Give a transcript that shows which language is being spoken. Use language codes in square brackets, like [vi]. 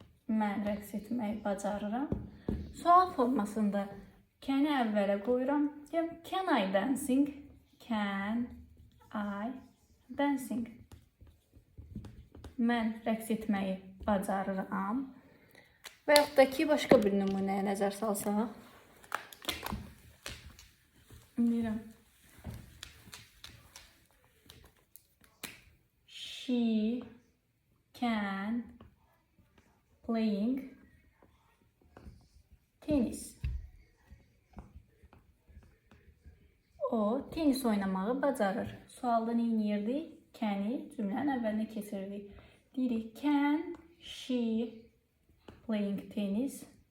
[az] Mən rəqs etməyi bacarıram. Sual formasında can'i əvvələ qoyuram. Deyirəm, [en] can I dancing? Can I dancing? [az] Mən rəqs etməyi bacarıram. Və yaxud da ki, başqa bir nümunəyə nəzər salsaq. Deyirəm, [en] she can playing tennis. [az] O tenis oynamağı bacarır. Sualda nə edirdik? Can'i cümlənin əvvəlinə keçirdik. Deyirik, [en] can she playing tennis?